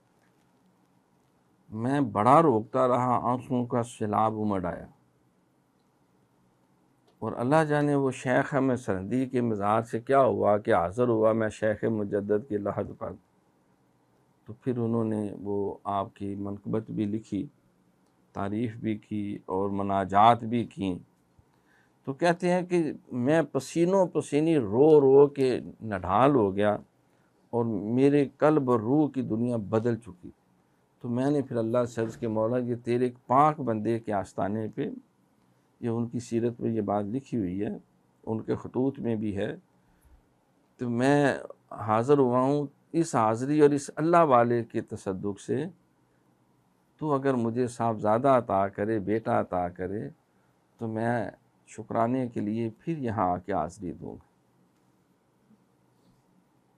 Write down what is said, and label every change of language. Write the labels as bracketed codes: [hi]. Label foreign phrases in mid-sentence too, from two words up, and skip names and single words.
[ur] میں بڑا روکتا رہا، آنسوؤں کا سیلاب امڑ آیا، اور اللہ جانے وہ شیخ احمد سرہندی کے مزار سے کیا ہوا کہ حاضر ہوا میں شیخ مجدد کی لحد پر، تو پھر انہوں نے وہ آپ کی منقبت بھی لکھی، تعریف بھی کی اور مناجات بھی کیں۔ تو کہتے ہیں کہ میں پسینوں پسینی رو رو کے نڈھال ہو گیا، اور میرے قلب اور روح کی دنیا بدل چکی۔ تو میں نے پھر اللہ سے عرض کہ مولا یہ تیرے ایک پاک بندے کے آستانے پہ، یہ ان کی سیرت میں یہ بات لکھی ہوئی ہے، ان کے خطوط میں بھی ہے، تو میں حاضر ہوا ہوں اس حاضری اور اس اللہ والے کے تصدق سے، تو اگر مجھے صاحبزادہ عطا کرے، بیٹا عطا کرے، تو میں شکرانے کے لیے پھر یہاں آ کے حاضری دوں گا۔